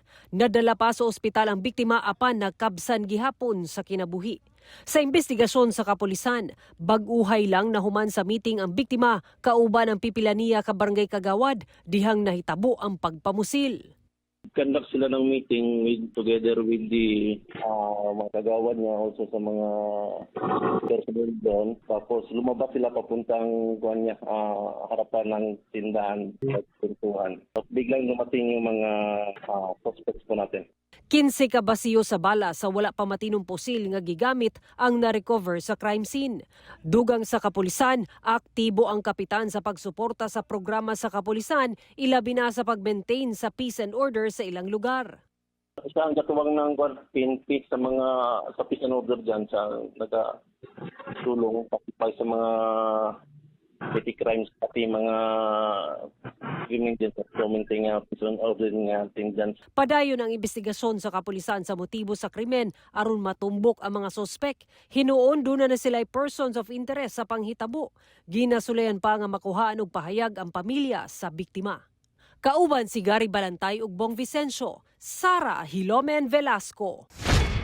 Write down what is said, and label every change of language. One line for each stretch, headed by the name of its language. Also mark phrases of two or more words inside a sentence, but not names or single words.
Cebuano: Nadala pa sa ospital ang biktima apan nakabsan gihapon sa kinabuhi. Sa investigasyon sa kapulisan, bag-uhay lang na human sa meeting ang biktima kauban ang pipilaniya ka barangay Kagawad dihang nahitabo ang pagpamusil.
Filipino: Conduct sila ng meeting
English: together with the
Filipino: mga kagawad niya, also sa mga personnel doon. Tapos lumabas sila papuntang harapan ng tindahan at pintuan. Tapos biglang dumating yung mga suspects po natin.
Cebuano: 15 ka basiyo sa bala sa wala pa matinong pusil nga gigamit ang na-recover sa crime scene. Dugang sa kapulisan, aktibo ang kapitan sa pagsuporta sa programa sa kapulisan, ilabi na sa pag-maintain sa
English: peace and order
Cebuano: sa ilang lugar.
Filipino: Siya ang katuwang ng PNP sa
English: peace and order
Filipino: dyan, sa nagtulong sa mga
English: petty crimes
Filipino: pati mga criminal din sa commenting
English: peace and order
Filipino: nga dyan.
Cebuano: Padayon ang investigasyon sa kapulisan sa motibo sa krimen aron matumbok ang mga sospek. Hinuon doon na sila
English: persons of interest
Cebuano: sa panghitabo. Ginasulayan pa nga makuhaan og pahayag ang pamilya sa biktima. Kauban si Gary Balantay ug Bong Vicencio, Sara Hilomen Velasco.